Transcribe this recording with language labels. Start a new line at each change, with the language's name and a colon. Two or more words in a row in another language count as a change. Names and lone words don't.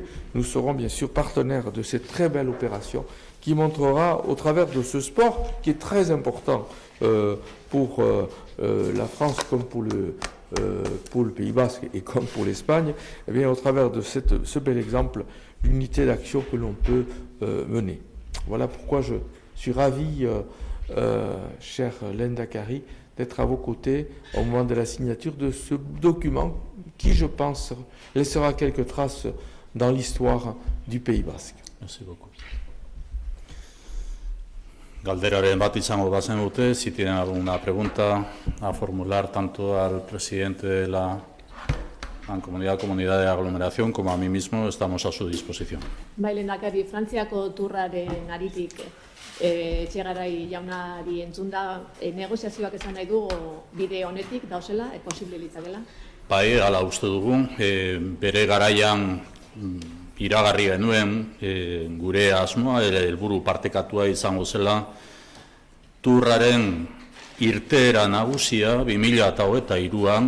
French: Nous serons bien sûr partenaires de cette très belle opération qui montrera, au travers de ce sport, qui est très important pour la France comme pour le Pays Basque et comme pour l'Espagne, eh bien, au travers de ce bel exemple, l'unité d'action que l'on peut mener. Voilà pourquoi je suis ravi, cher Lenda Kari, d'être à vos côtés au moment de la signature de ce document qui, je pense, laissera quelques traces dans l'histoire du Pays Basque. Merci beaucoup.
Basque: Galderaren bat izango bazenute,
Spanish: si tienen alguna pregunta a formular tanto al presidente de la comunidad de aglomeración como a mí mismo, estamos a su disposición.
Basque: Bai, lehendakari, Frantziako turraren aritik Etxegarai jaunari entzunda, negoziazioak esan nahi du bide honetik dauzela, posible litzakela? Bai, hala uste dugu, bere garaian iragarri genuen gure asmoa, helburu partekatua izango zela, turraren irteera nagusia 2023an